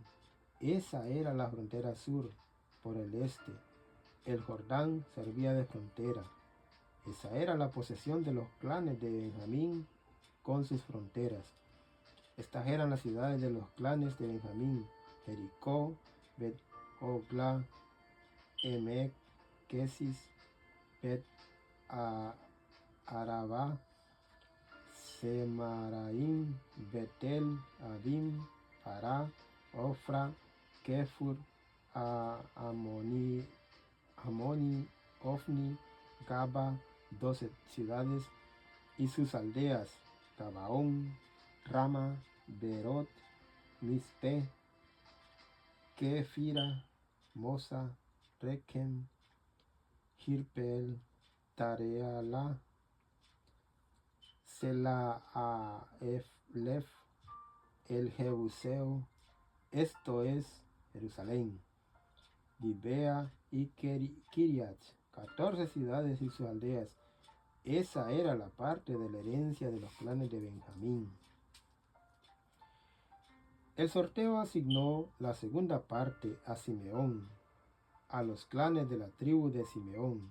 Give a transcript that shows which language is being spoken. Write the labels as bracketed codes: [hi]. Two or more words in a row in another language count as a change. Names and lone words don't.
[es] Esa era la frontera sur. Por el este, el Jordán servía de frontera. Esa era la posesión de los clanes de Benjamín con sus fronteras. Estas eran las ciudades de los clanes de Benjamín: Jericó, Bet Ogla, Emek, Kesis, Bet Arabá, Semaraim, Betel, Abim, Pará, Ofra, Kefur, Amoni, Ofni, Gaba, 12 ciudades y sus aldeas: Gabaón, Rama, Berot, Mispe, Kefira, Mosa, Rekem, Jirpeel, Tareala, Selaaflef, el Jebuseo, esto es Jerusalén, Gibea y Kiriat, 14 ciudades y sus aldeas. Esa era la parte de la herencia de los clanes de Benjamín. El sorteo asignó la segunda parte a Simeón, a los clanes de la tribu de Simeón.